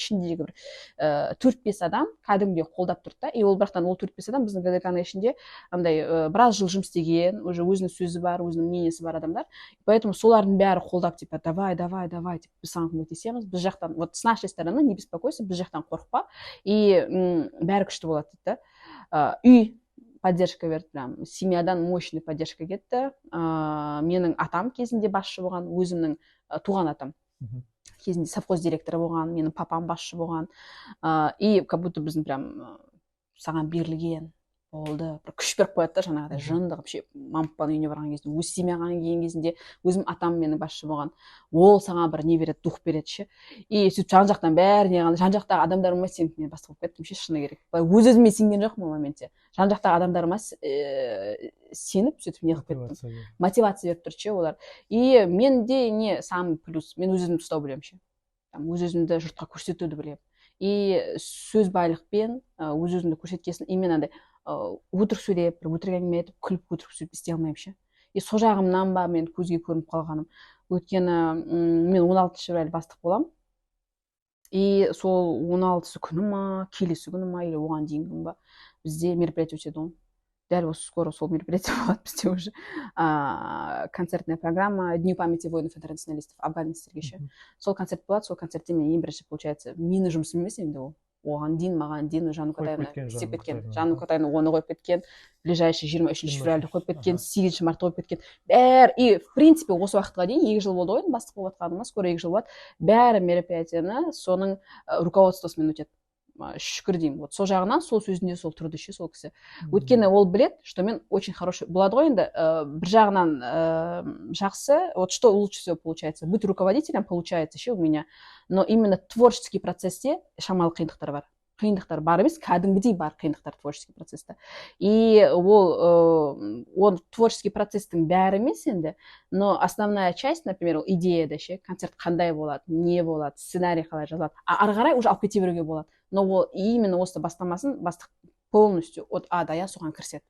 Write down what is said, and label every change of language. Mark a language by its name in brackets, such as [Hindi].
[Kazakh] Ішіндегі бір 4-5 адам кәдімгідей қолдап тұрды да. И ол бірақтан ол 4-5 адам біздің ГДК-ның ішінде андай біраз жыл жұмыс істеген, уже өзінің сөзі бар, өзінің мнениесі бар адамдар. Поэтому солардың бәрі қолдап, типа, давай, деп біз саған көмектесеміз. Біз жақтан, вот с нашей стороны не беспокойся, біз жақтан қорықпа. И бәрі күшті болады дейді да. Үй поддержка берді, прям семьядан мощный поддержка кетті. Менің атам кезінде басшы болған, өзімнің туған атам кезінде совхоз директоры болған, менің папам басшы болған. И как будто біздің прям саған берілген болды, бір күш беріп қояды да, жаңағыдай жынды вообще мампаның үйіне барған кезде, өз семьяға келген кезінде өзім атам менің басшы болған, ол саған бір не береді, дух береді ше. И сөйтіп жан жақтан бәріне қалды, жан жақтағы адамдарыма сеніп мен бастық болып кеттім ше, шыны керек. Өз-өзіме сенген жоқпын ол моментте. Жан жақтағы адамдарыма сеніп сөйтіп не қылып кеттім. Мотивация беріп тұр ше олар. И менде не самый плюс, мен өз-өзімді ұстау білемін ше. Өз-өзімді жұртқа көрсетуді білемін. И сөз байлықпен өз-өзімді көрсеткесін именно андай өтірік сөйлеп, бір өтірік әңгіме айтып, күліп өтірік сөйлеп істей алмаймын ше. И сол жағымнан ба мен көзге көрініп қалғаным. Өйткені мен 16 февраль бастық боламын. и сол 16 күні ма келесі күні ма или оған дейінгі күн ба бізде мероприятие өтеді ғой. Дәл осы скоро сол мероприятие болады бізде уже. [Russian] Концертная программа Дню памяти воинов-интернационалистов, афганецтерге ше. [Kazakh] Сол концерт болады, сол концертте мен ең бірінші, получается, мені жұмысым емес енді ол. Оған дейін маған дейін Жанну Катаевна істеп кеткен. Жанну Катаевна оны қойып кеткен, ближайший 23 февральді қойып кеткен, 8 март қойып кеткен. Бәрі, и в принципе осы уақытқа дейін 2 жыл болды ғой бастық болып жатқаныма, скоро 2 жыл болады. Бәрі мероприятияны соның руководствосымен өтеді. Шүкір деймін. Вот сол жағынан сол сөзінде сол тұрды ше сол кісі. Өйткені ол білет, что мен очень хороший болады ғой енді бір жағынан жақсы, вот что лучше всего получается. [Russian] Быть руководителем получается ше у меня, но именно творческий процессе шамалы қиындықтар бар. [Kazakh] Қиындықтар бар емес, кәдімгідей бар қиындықтар творческий процесста. И ол творческий процесстің бәрі емес енді, но основная часть, например, идеяда ше, концерт қандай болады, не болады, сценарий қалай жазылады. Ары қарай уже алып кете беруге болады. Но ол именно осы бастамасын бастық полностью от А до Я соған кіріседі.